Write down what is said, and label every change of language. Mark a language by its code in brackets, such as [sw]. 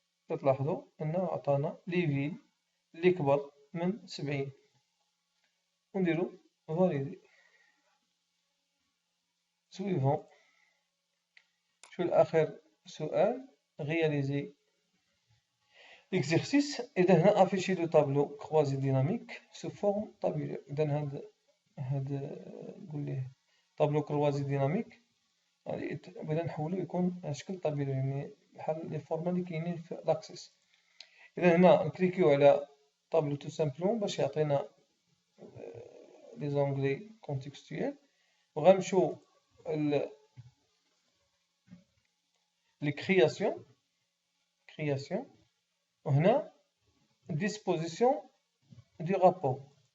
[ar] كتلاحظوا انه عطانا لي فيل اللي كبر من 70 ونديرو فاليدي. سويفون. شو الآخر سؤال [fr] réaliser l'exercice. [ar] إذا هنا [fr] afficher le tableau croisé dynamique sous forme tabulaire. [ar] إذا هاد نقول ليه طابلو كروازي ديناميك بغينا نحولو يكون على شكل طابلو، يعني بحال لي فورما لي كاينين في لاكسيس. إذا هنا نكليكيو على طابلو تو سامبلومون باش يعطينا لي زونغلي كونتكستويال، وغنمشيو لي كرياسيون وهنا ديسبوزيسيون دو رابور.